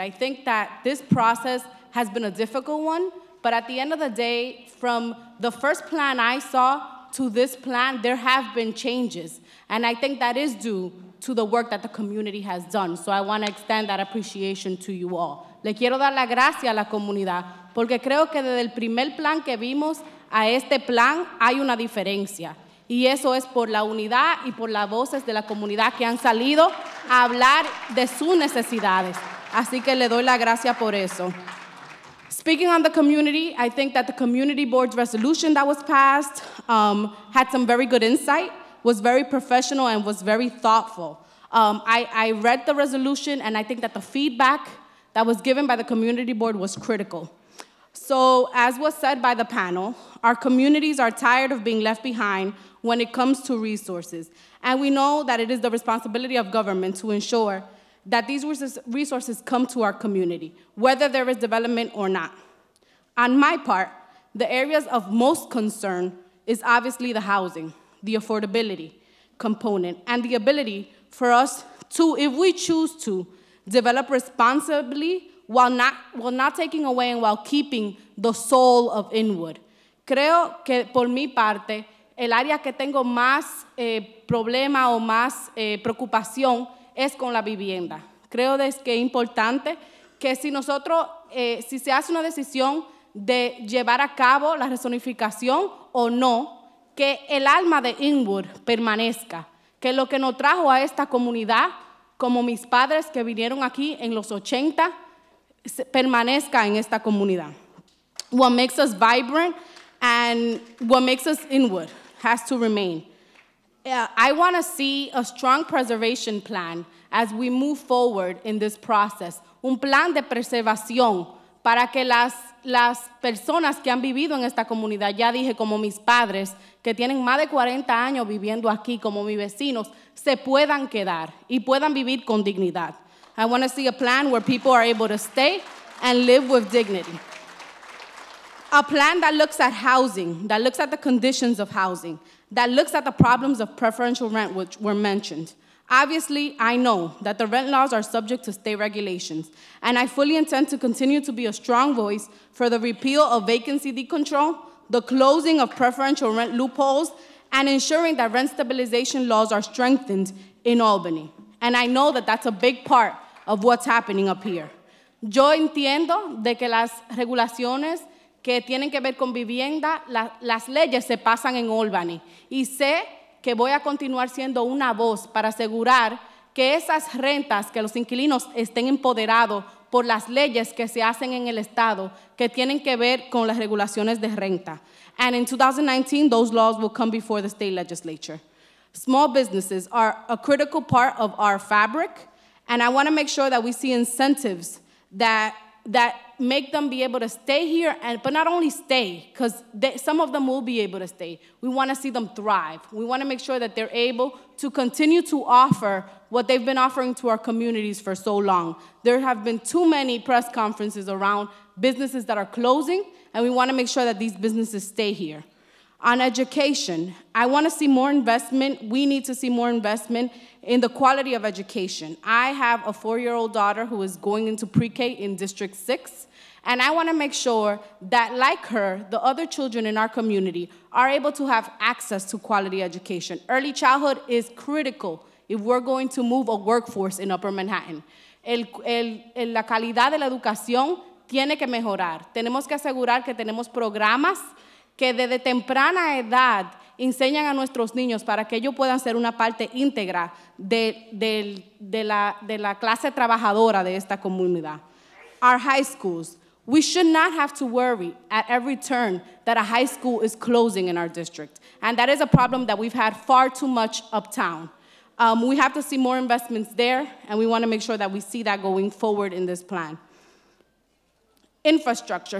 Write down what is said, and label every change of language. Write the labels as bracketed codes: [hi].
[en] I think that this process has been a difficult one, but at the end of the day, from the first plan I saw to this plan, there have been changes. And I think that is due to the work that the community has done. So I want to extend that appreciation to you all. [es] Le quiero dar la gracia a la comunidad, porque creo que desde el primer plan que vimos a este plan hay una diferencia. Y eso es por la unidad y por las voces de la comunidad que han salido a hablar de sus necesidades. Así que le doy la gracia por eso. [en] Speaking on the community, I think that the community board's resolution that was passed had some very good insight, was very professional, and was very thoughtful. I read the resolution, and I think that the feedback that was given by the community board was critical. So, as was said by the panel, our communities are tired of being left behind when it comes to resources. And we know that it is the responsibility of government to ensure that these resources come to our community, whether there is development or not. On my part, the areas of most concern is obviously the housing, the affordability component, and the ability for us to, if we choose to, develop responsibly while not taking away and while keeping the soul of Inwood. [es] Creo que por mi parte, el área que tengo más problema o más preocupación es con la vivienda. Creo que es importante que si nosotros, si se hace una decisión de llevar a cabo la rezonificación o no, que el alma de Inwood permanezca, que lo que nos trajo a esta comunidad, como mis padres que vinieron aquí en los 80, permanezca en esta comunidad. [en] What makes us vibrant and what makes us Inwood has to remain. I want to see a strong preservation plan as we move forward in this process. [es] Un plan de preservación para que las personas que han vivido en esta comunidad, ya dije, como mis padres, que tienen más de 40 años viviendo aquí, como mis vecinos, se puedan quedar y puedan vivir con dignidad. [en] I want to see a plan where people are able to stay and live with dignity. A plan that looks at housing, that looks at the conditions of housing, that looks at the problems of preferential rent, which were mentioned. Obviously, I know that the rent laws are subject to state regulations, and I fully intend to continue to be a strong voice for the repeal of vacancy decontrol, the closing of preferential rent loopholes, and ensuring that rent stabilization laws are strengthened in Albany. And I know that that's a big part of what's happening up here. [es] Yo entiendo de que las regulaciones que tienen que ver con vivienda, las leyes se pasan en Albany. Y sé que voy a continuar siendo una voz para asegurar que esas rentas, que los inquilinos estén empoderados por las leyes que se hacen en el estado, que tienen que ver con las regulaciones de renta. [en] And in 2019, those laws will come before the state legislature. Small businesses are a critical part of our fabric, and I want to make sure that we see incentives that make them be able to stay here, but not only stay, because some of them will be able to stay. We want to see them thrive. We want to make sure that they're able to continue to offer what they've been offering to our communities for so long. There have been too many press conferences around businesses that are closing, and we want to make sure that these businesses stay here. On education, I want to see more investment. We need to see more investment in the quality of education. I have a 4-year-old daughter who is going into pre-K in District 6, and I want to make sure that, like her, the other children in our community are able to have access to quality education. Early childhood is critical if we're going to move a workforce in Upper Manhattan. [es] La calidad de la educación tiene que mejorar. Tenemos que asegurar que tenemos programas que desde temprana edad enseñan a nuestros niños para que ellos puedan ser una parte íntegra de la clase trabajadora de esta comunidad. [en] Our high schools, we should not have to worry at every turn that a high school is closing in our district. And that is a problem that we've had far too much uptown. We have to see more investments there, and we want to make sure that we see that going forward in this plan. Infrastructure.